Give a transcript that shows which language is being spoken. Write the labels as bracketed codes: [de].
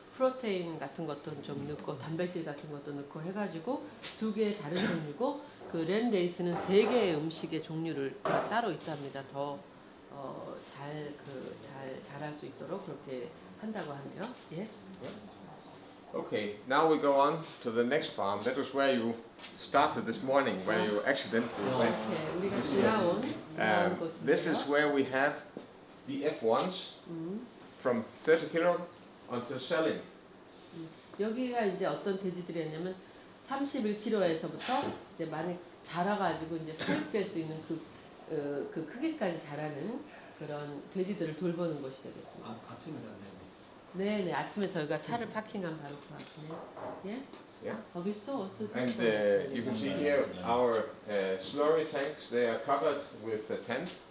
[ko] 프로테인 같은 것도 좀 넣고 단백질 같은 것도 넣고 해가지고 두 개의 다른 종류고 그 램레이스는 3개의 음식의 종류를 따로 있답니다. 더 잘 자랄 수 있도록 그렇게 한다고 하네요. 예. [en] Okay, now we go on to the next farm. That was where you started this morning, where you accidentally went. [ko] 우리가 지나온 [en] This is where we have the F1s from 30 kilo until selling. [ko] 여기가 이제 어떤 돼지들이었냐면 31kg에서부터 이제 많이 자라가지고 이제 사육될 수 있는 그 크기까지 자라는 그런 돼지들을 돌보는 곳이 되겠습니다. 아침에 갔네요. 네네, 아침에 저희가 차를 파킹한 바로 그 앞이네요. 예? [en] Yeah. [ko] 거기 있어. [en] And you can see here our slurry tanks. They are covered with a tent.